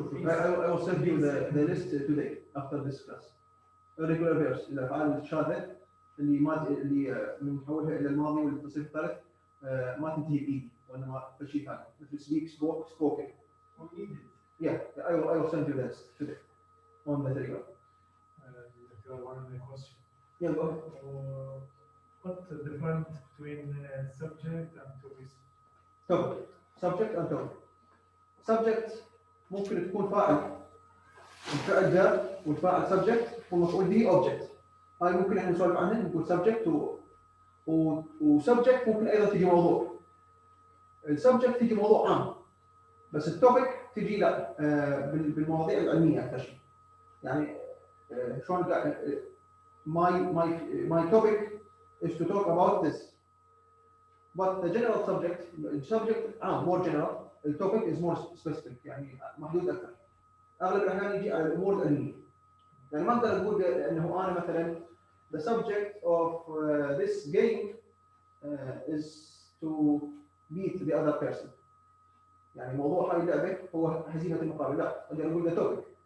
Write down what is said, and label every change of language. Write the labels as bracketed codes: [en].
[en] I will send you the list today after this class. Regular verbs [ar] الأفعال الشاذة اللي بنحولها إلى الماضي والتصريف الثالث ما تنتهي بإيد وإنما بشيء ثاني مثل [en] speak, spoken. Yeah, I will send you the list today on the Telegram. One question. Yeah, go ahead. What's the difference between subject and topic? topic. Subject and topic. [ar] Subject ممكن تكون فاعل. الفعل جاء والفاعل subject والمفعول به object. هاي ممكن احنا نسولف عنها نقول subject وسبجكت ممكن ايضا تجي موضوع. السبجكت تجي موضوع عام. بس التوبيك تجي لا بالمواضيع العلميه اكثر شيء. يعني شلون قاعد [en] my topic is to talk about this. But the general subject [ar] عام [en] more general. The topic is more specific [ar] يعني محدود اكثر. اغلب الاحيان يجي على الامور العلميه. يعني ما اقدر اقول انه انا مثلا [en] the subject of this game is to beat the other person. [ar] يعني موضوع هاي اللعبه هو هزيمه المقابل. لا اقدر اقول [en] the topic.